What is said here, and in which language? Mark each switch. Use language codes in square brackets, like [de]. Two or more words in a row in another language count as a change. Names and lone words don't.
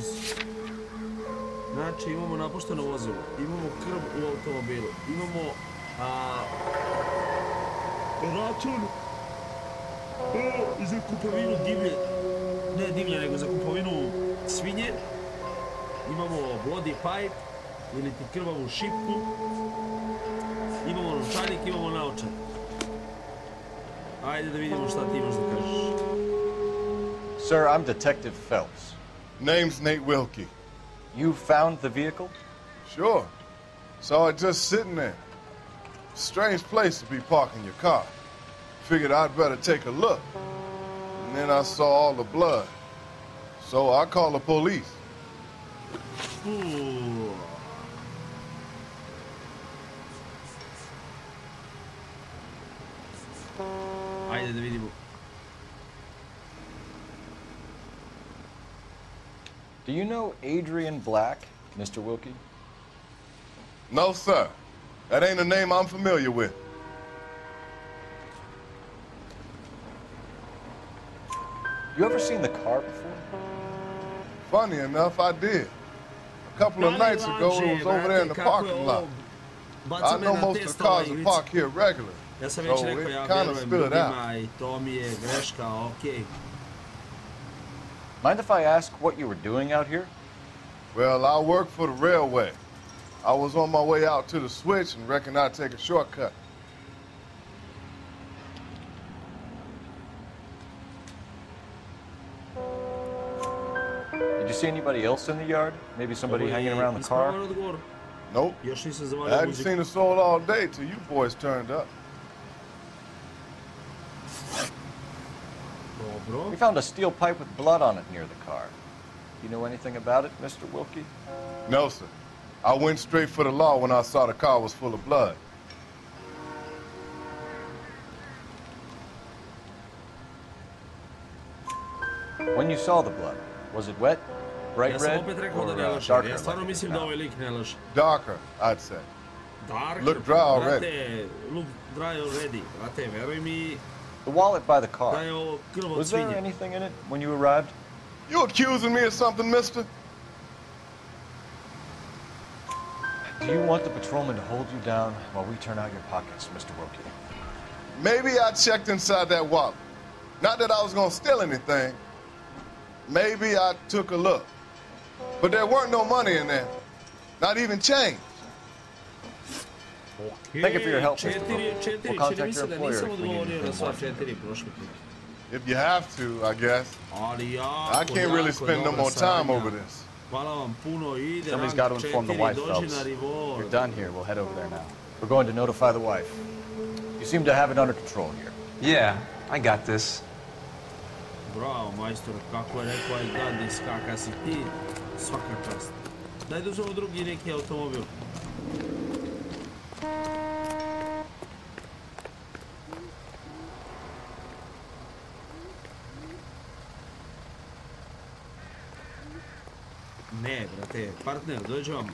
[sr] Znači imamo napušteno vozilo, imamo krv u automobilu, imamo račun za kupovinu divlje, ne divlje nego za kupovinu svinje, imamo [en] bloody pipe, [sr] ili ti krvavu šipku, imamo novčanik, imamo naočar. Ajde da vidimo šta ti imaš da kažeš. [en] Sir, I'm Detective Phelps. Name's Nate Wilkie. You found the vehicle? Sure. Saw it just sitting there. Strange place to be parking your car. Figured I'd better take a look. And then I saw all the blood. So I called the police. [sr] Ooh. Ajde da vidimo. [en] Do you know Adrian Black, Mr. Wilkie? No, sir. That ain't a name I'm familiar with. You ever seen the car before? Funny enough, I did. A couple of nights ago, it was over there in the parking lot. I know most of the cars are parked here regularly, [sr] Ja sam [en] so [sr] već rekao, [en] it [sr] ja [en] kind of [sr] vjerujem [en] stood out. [sr] ljudima i to mi je greška, okej. [en] Mind if I ask what you were doing out here? Well, I work for the railway. I was on my way out to the switch and reckoned I'd take a shortcut. Did you see anybody else in the yard? Maybe somebody hanging around the car? Nope. [sr] Još nisam [en] I [sr] zavalio [en] hadn't [sr] muziku. [en] seen a soul all day till you boys turned up. [sr] Dobro. [en] We found a steel pipe with blood on it near the car. You know anything about it, Mr. Wilkie? No, sir. I went straight for the law when I saw the car was full of blood. When you saw the blood, was it wet, bright [sr] Ja sam [en] red, [sr] opet rekao [en] or [sr] da ne laže. [en] darker? [sr] Ja stvarno [en] like [sr] mislim [en] now? [sr] da ovaj lik ne laže. [en] Darker, I'd say. Dark. Look dry already. Brate, look dry already. [sr] Brate, veruj mi [en] The wallet by the [sr] da [en] car. [sr] je ovo krv od [en] Was there [sr] svinje. [en] anything in it when you arrived? You accusing me of something, mister? Do you want the patrolman to hold you down while we turn out your pockets, Mr. Wilkie? Maybe I checked inside that wallet. Not that I was gonna steal anything. Maybe I took a look. But there weren't no money in there. Not even change. Thank you for your help, Mr. [sr] Četiri, [en] Wilkie. [sr] četiri, [en] We'll [sr] čini mi [en] contact [sr] se [en] your [sr] da [en] employer [sr] nisam [en] if we need [sr] odgovorio na [en] anything [sr] sva [en] more. [sr] četiri prošli put. [en] If you have to, I guess. [sr] Ali jako, [en] I can't really [sr] jako [en] spend no [sr] dobra [en] more time [sr] saradnja. [en] over this. [sr] Hvala vam puno, ide [en] Somebody's rank got to inform the 4, wife, [sr] dođi [en] Phelps. [sr] na rivor. [en] You're done here. We'll head over there now. We're going to notify the wife. You seem to have it under control here. Yeah, I got this. [sr] Bravo, majstor, kako je rekao aj Gandis, kaka si ti, svaka čast. Daj da uzmemo drugi neki automobil. Ne, brate, partner, dođe vam.